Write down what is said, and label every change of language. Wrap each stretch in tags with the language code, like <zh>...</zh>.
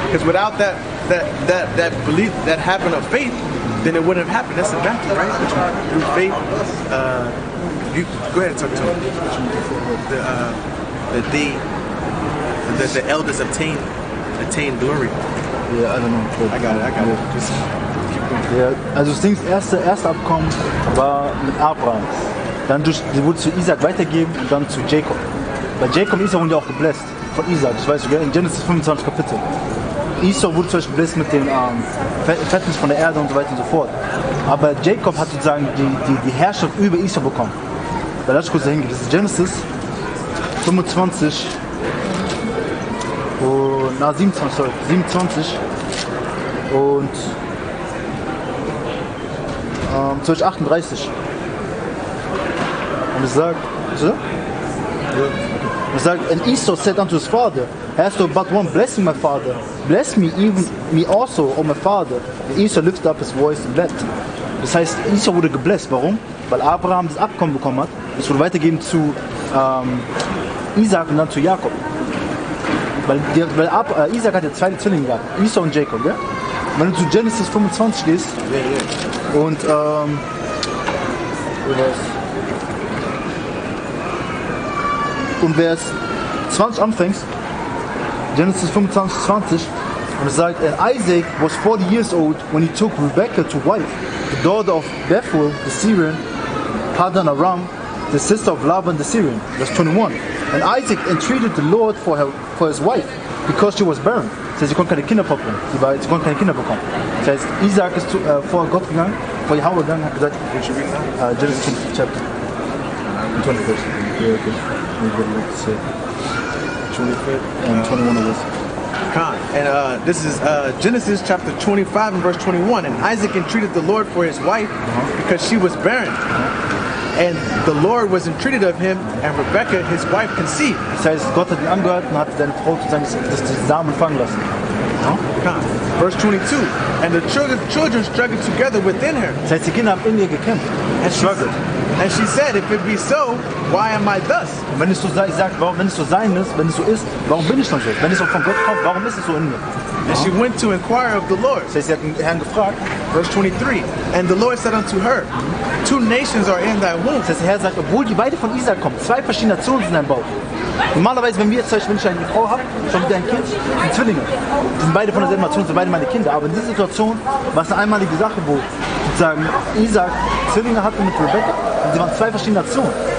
<en>Because without that belief, that habit of faith, then it wouldn't have happened. That's exactly right. Through faith, you go ahead and talk to me. The elders obtain glory. Ja, I don't know. I got it. Just keep going.</en> <de>Ja, also das Ding, das erste Abkommen war mit Abraham. Dann die wurde zu Isaac weitergegeben und dann zu Jacob. Bei Jacob und Isaac wurden ja auch gebläst von Isaac, das weißt du, in Genesis 25 Kapitel. Esau wurde zum Beispiel gebläst mit den Fetten von der Erde und so weiter und so fort. Aber Jacob hat sozusagen die Herrschaft über Esau bekommen. Da lass ich kurz dahin gehen. Das ist Genesis 25 und 27 und 38. Und es sagt,</de> <en>and Esau said unto his father, hast thou but one blessing, my father? Bless me, even me also, O my father. And Esau lifted up his voice and wept.</en> <de>Das heißt, Esau wurde gebläst. Warum? Weil Abraham das Abkommen bekommen hat. Es wurde weitergegeben zu Isaac und dann zu Jakob. Weil Isaac hat ja zwei Zwillinge gehabt, Esau und Jacob. Ja? Wenn du zu Genesis 25 gehst und Vers 20 anfängst, Genesis 25, 20, und es sagt,</de> <en>and Isaac was 40 years old when he took Rebekah to wife, the daughter of Bethuel the Syrian, Padan Aram, the sister of Laban the Syrian. Verse 21. And Isaac entreated the Lord for his wife, because she was barren.</en> <de>Das heißt, sie konnte keine Kinder bekommen. Sie konnte keine Kinder bekommen. Das heißt, Isaac ist vor Gott gegangen, vor Yahweh gegangen, hat gesagt,</de> <en>Genesis Chapter 20 verse. Yeah, okay. Let's say 25 and 21 of this. And this is Genesis chapter 25 and verse 21. And Isaac entreated the Lord for his wife because she was barren. And the Lord was entreated of him, and Rebekah, his wife, conceived.</en> <de>Das heißt, Gott hat ihn angehört und hat seine Frau sozusagen das Samen fangen lassen.</de> <en>Verse 22. And the children struggled together within her.</en> <de>Das heißt, die Kinder haben in ihr gekämpft.</de> <en>And she said, if it be so, why am I thus?</en> <de>Und wenn es so sein ist, wenn es so ist, warum bin ich dann so? Wenn es so von Gott kommt, warum ist es so in mir?</de> <en>And she went to inquire of the Lord.</en> <de>Das heißt, sie hat den Herrn gefragt.</de> <en>Verse 23. And the Lord said unto her, two nations are in thy womb.</en> <de>Das heißt, der Herr sagt, obwohl die beide von Isaac kommen, zwei verschiedene Nationen sind in deinem Bauch. Normalerweise, wenn ich eine Frau habe, schon mit ein Kind, die Zwillinge, die sind beide von derselben Nation, sind beide meine Kinder. Aber in dieser Situation war es eine einmalige Sache, wo sozusagen Isaac Zwillinge hatte mit Rebekah und sie waren zwei verschiedene Nationen.</de>